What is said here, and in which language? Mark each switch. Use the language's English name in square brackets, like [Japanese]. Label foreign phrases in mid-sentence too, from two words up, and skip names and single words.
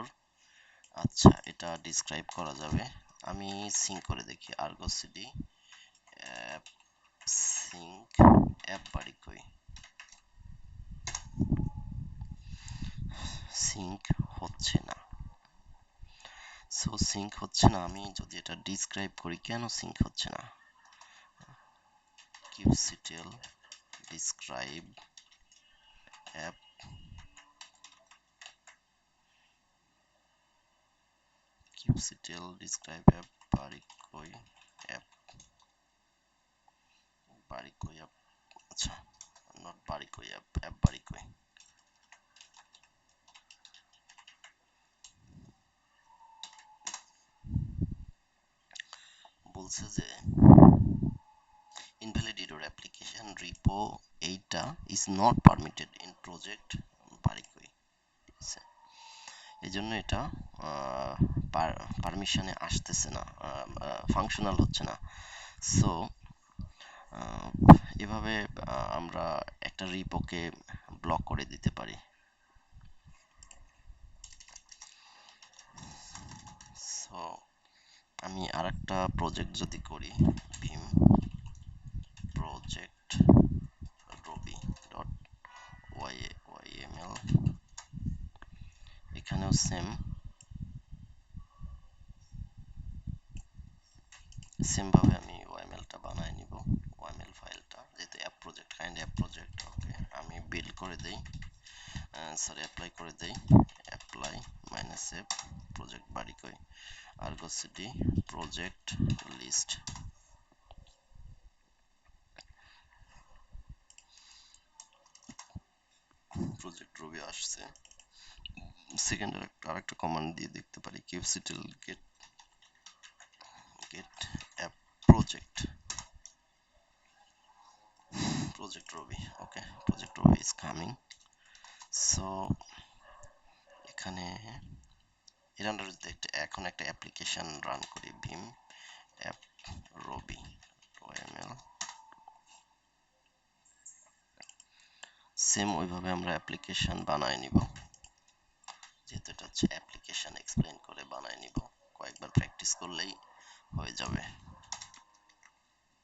[Bangla] আচ্ছা, এটা ডিসক্রাইব করা যাবে, আমি সিঙ্ক করে দেখি আর্গো সিডি [English] app sync [Bangla] অ্যাপ বারিকই, সিঙ্ক হচ্ছে না। সো সিঙ্ক হচ্ছে না, আমি যদি এটা ডিসক্রাইব করি কেন সিঙ্ক হচ্ছে না, [English] kubectl describe app kubectl describe app বারিকই app বারিকই app, [Bangla] আচ্ছা নট বারিকই app app বারিকই। বলছে যে [English] invalid error application repo [Bangla] এইটা [English] is not permitted in project [Bangla] বারিকই, এই জন্য এটা পারমিশনে আসতেছে না, ফাংশনাল হচ্ছে না। সো এভাবে আমরা একটা রিপোকে ব্লক করে দিতে পারি। সো আমি আরেকটা প্রজেক্ট যদি করি, [English] vim project ruby dot yml, [Bangla] এখানেও সেম ভাবে আমি yml-টা বানায় নিব, yml ফাইলটা, যেহেতু [English] app project, kind app project. [Bangla] ওকে, আমি বিল্ড করে দেই, সরি অ্যাপ্লাই করে দেই, [English] apply minus F project [Bangla] বারিকই আর্গো সিডি [English] project list. [Bangla] প্রজেক্ট রবি আসছে। সেকেন্ড আরেকটা কমান্ড দিয়ে দেখতে পারি, [English] kubectl get app project ruby. ওকে, project ruby is coming. [Bangla] সো এখানে এর আন্ডারে যদি এখন একটা অ্যাপ্লিকেশন রান করি, [English] vim app ruby yml, [Bangla] সেম ওইভাবে আমরা অ্যাপ্লিকেশন বানায় নিব, যেহেতু এটা হচ্ছে অ্যাপ্লিকেশন, এক্সপ্লেইন করে বানায় নিব, কয়েকবার প্র্যাকটিস করলেই হয়ে যাবে।